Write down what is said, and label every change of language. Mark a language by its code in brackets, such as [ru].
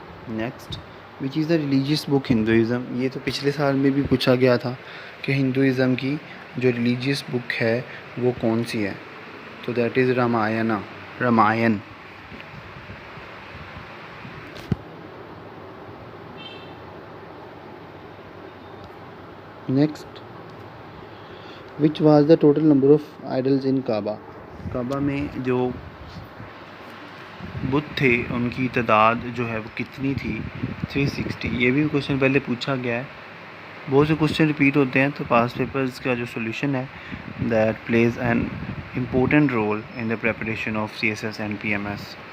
[en] Next which is the religious book Hinduism. [ur] یہ تو پچھلے سال میں بھی پوچھا گیا تھا کہ ہندوازم کی جو ریلیجیس بک ہے وہ کون سی ہے. [en] تو that is Ramayan. Next which was the total number of idols in Kaaba. [ur] کعبہ میں جو بت تھے ان کی تعداد جو ہے وہ کتنی تھی؟ 360. یہ بھی کوشچن پہلے پوچھا گیا ہے. بہت سے کوشچن ریپیٹ ہوتے ہیں تو پاس پیپرز کا جو سولوشن ہے [en] That plays an important role in the preparation of CSS and PMS.